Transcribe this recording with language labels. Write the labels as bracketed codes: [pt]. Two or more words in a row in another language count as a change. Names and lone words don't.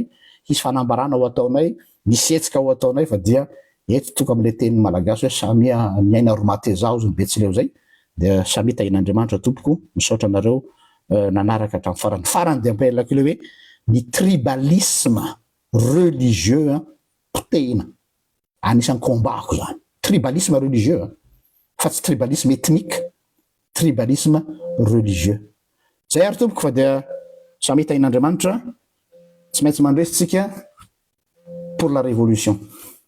[mg] Hisy fanambarana ho ataonay, misy hetsika ho ataonay fa dia eto toka am'le teny malagasy hoe samia miaina romatezao zany betsileo zay. De samia tahin'Andriamanitra tompoko misaotra anareo nanaraka hatramin'ny farany. Farany de ampelako le hoe ny [fr] tribalisme religieux [mg] potehina. Anisan'ny kombako zany. [fr] Tribalisme religieux [mg] fa tsy [fr] tribalisme ethnique, tribalisme religieux. [mg] Zay ary tompoko fa dia samia tahin'Andriamanitra tsy maintsy mandresitsika [fr] pour la révolution.